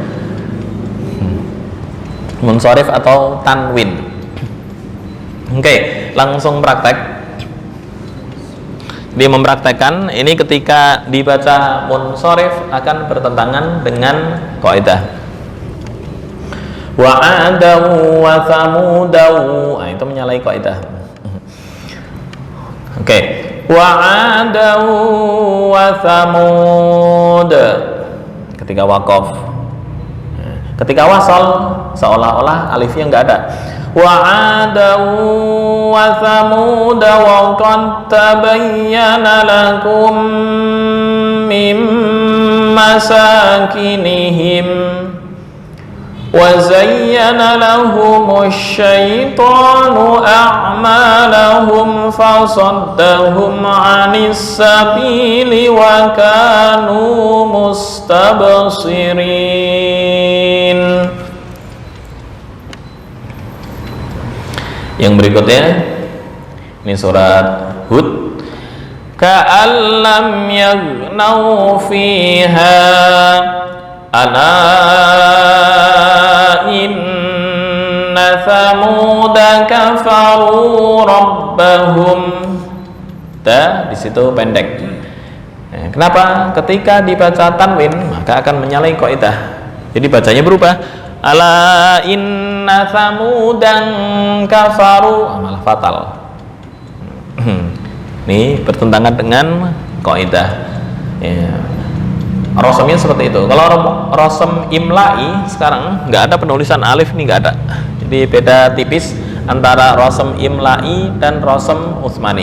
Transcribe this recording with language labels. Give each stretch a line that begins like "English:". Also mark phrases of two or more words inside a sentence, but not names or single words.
Indonesian: Munsorif atau tanwin. Oke, langsung praktek. Dia mempraktekkan ini ketika dibaca munsorif akan bertentangan dengan kaidah.
Arabic: وعادا وثمودا,
Indonesian: nah, itu menyalahi kaidah. Oke,
Arabic: وعادا وثمود
Indonesian: ketika waqaf. Ketika wasal seolah-olah alifnya enggak ada.
Arabic: وعادا وثمود وقد تبين لكم من مساكنهم وزين لهم الشيطان أعمالهم فصدهم عن السبيل وكانوا مستبصرين.
Indonesian: Yang berikutnya ini surat Hud.
Arabic: كأن لم يغنوا فيها ألا إن ثمود كفروا ربهم.
Indonesian: Di situ pendek. Kenapa? Ketika dibaca tanwin maka akan menyalahi kaidah. Jadi bacanya berubah.
Arabic: ألا إن ثمودا كفروا,
Indonesian: malah fatal. Ini bertentangan dengan kaidah. Ya. Rosomnya seperti itu. Kalau
Arabic: رسم إملائي
Indonesian: sekarang nggak ada penulisan alif, nih nggak ada. Jadi beda tipis antara
Arabic: رسم إملائي
Indonesian: dan
Arabic: رسم عثماني.